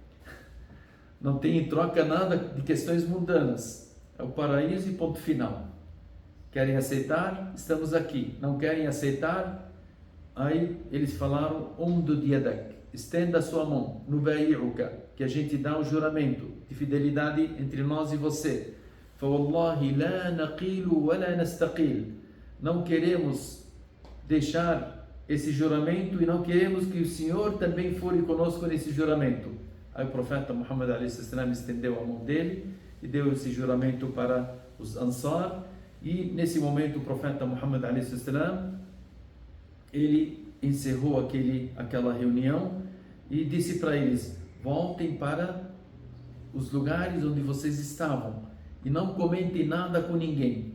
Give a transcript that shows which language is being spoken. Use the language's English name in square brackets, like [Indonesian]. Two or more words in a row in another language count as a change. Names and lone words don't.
[Portuguese] Não tem em troca nada de questões mundanas, é o paraíso e ponto final. Querem aceitar? Estamos aqui. Não querem aceitar? Aí eles falaram: [Arabic] امدد يدك, [Portuguese] estenda a sua mão, nubayi'uka, que a gente dá um juramento de fidelidade entre nós e você. [Arabic] فوالله لا نقيل ولا نستقيل, [Portuguese] não queremos deixar esse juramento e não queremos que o Senhor também fore conosco nesse juramento. Aí o profeta Muhammad a.s. estendeu a mão dele e deu esse juramento para os Ansar. E nesse momento o profeta Muhammad a.s. ele encerrou aquela reunião e disse para eles: voltem para os lugares onde vocês estavam e não comentem nada com ninguém.